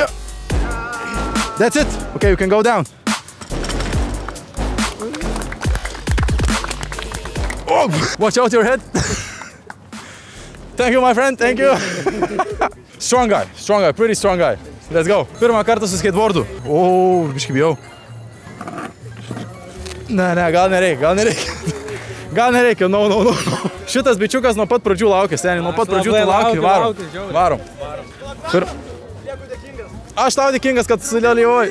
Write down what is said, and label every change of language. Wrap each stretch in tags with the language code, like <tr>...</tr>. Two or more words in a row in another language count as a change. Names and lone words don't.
<en>That's it. Okay, you can go down. Oh, watch out your head. Thank you, my friend. Thank you. Strong guy, pretty strong guy. Let's go.</en> <lt>Pirmą kartą su skateboardu. O, biškai bijau. Ne, gal nereikia. Gal nereikia, no. Šitas bičiukas nuo pat pradžių laukia, seniai, nuo pat pradžių tu lauki, varom. Aš tau dėkingas, kad sudalyvauji.</lt>